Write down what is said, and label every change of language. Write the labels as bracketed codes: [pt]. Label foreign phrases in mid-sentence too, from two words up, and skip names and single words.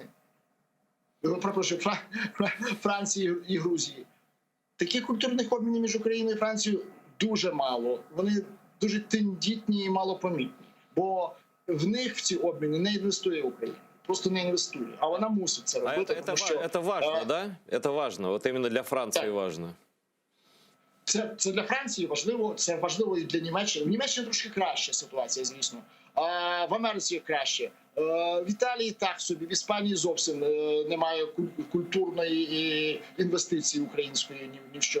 [uk] Пропрошую, Франції і Грузії. Таких культурних обмінів між Україною і Францією дуже мало. Вони дуже тендітні і малопомітні. Бо в них в ці обміни не інвестує Україна. Просто не інвестує. А вона мусить це робити. [ru] Это важно, да? Это важно. Вот именно для Франции так. Важно. [uk] Це для Франції важливо, це важливо і для Німеччини. В Німеччині трошки краща ситуація, звісно. А в Америці краще. В Італії так собі, в Іспанії зовсім немає культурної інвестиції української ні в що.